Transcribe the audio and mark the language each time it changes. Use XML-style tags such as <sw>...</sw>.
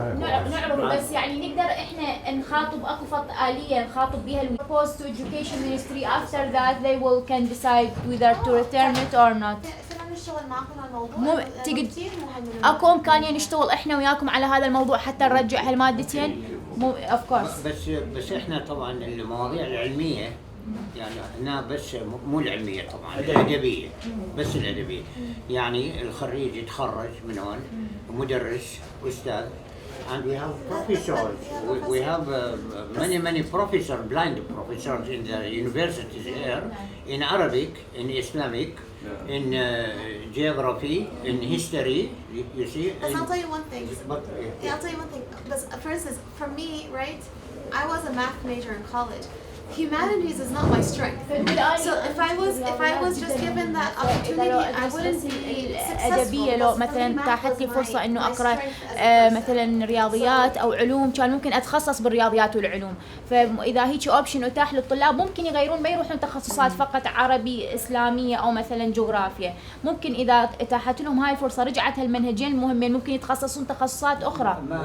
<ar>نعرف بس يعني نقدر احنا نخاطب اكو آلية نخاطب بها</ar> <en>propose to education ministry after that they can decide whether to return it or not.</en> <ar>فينا نشتغل معكم على الموضوع. مو كثير مهم. اكو امكانية نشتغل احنا وياكم على هذا الموضوع حتى نرجع هالمادتين مو</ar> <en>of course.</en> <ar>بس احنا طبعا المواضيع العلمية يعني هنا بس مو العلمية طبعا الأدبية بس الأدبية يعني الخريج يتخرج من هون مدرس أستاذ and we have professors we have many professors blind professors in the universities here in Arabic in Islamic in geography in history you see.</ar> <en>But I'll tell you one thing. I'll tell you one thing. But for instance, for me, right, I was a math major in college. Humanities is not my strength. So if I was just given that opportunity, I wouldn't be</en> <ar>أدبية لو مثلا تاحت لي فرصة إنه أقرأ مثلا رياضيات أو علوم كان ممكن أتخصص بالرياضيات والعلوم. فإذا هيك أوبشن أتاح للطلاب ممكن يغيرون ما يروحون تخصصات فقط عربي إسلامية أو مثلا جغرافيا. ممكن إذا أتاحت لهم هاي الفرصة رجعت هالمنهجين المهمين ممكن يتخصصون تخصصات أخرى.</ar>